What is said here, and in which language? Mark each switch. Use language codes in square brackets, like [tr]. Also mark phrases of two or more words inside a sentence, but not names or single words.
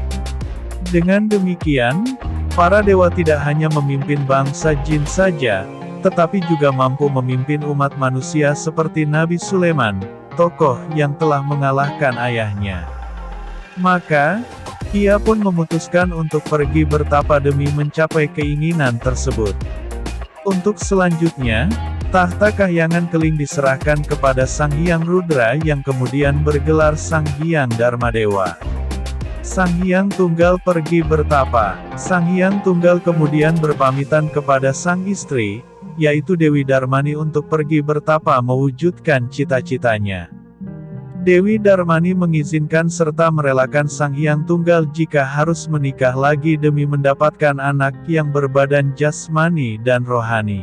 [id] Dengan demikian, para dewa tidak hanya memimpin bangsa jin saja, tetapi juga mampu memimpin umat manusia seperti Nabi Sulaiman, tokoh yang telah mengalahkan ayahnya. Maka, ia pun memutuskan untuk pergi bertapa demi mencapai keinginan tersebut. Untuk selanjutnya, tahta Kahyangan Keling diserahkan kepada Sang Hyang Rudra yang kemudian bergelar Sang Hyang Darmadewa. Sang Hyang Tunggal pergi bertapa. Sang Hyang Tunggal kemudian berpamitan kepada sang istri, yaitu Dewi Darmani untuk pergi bertapa mewujudkan cita-citanya. Dewi Darmani mengizinkan serta merelakan Sang Hyang Tunggal jika harus menikah lagi demi mendapatkan anak yang berbadan jasmani dan rohani.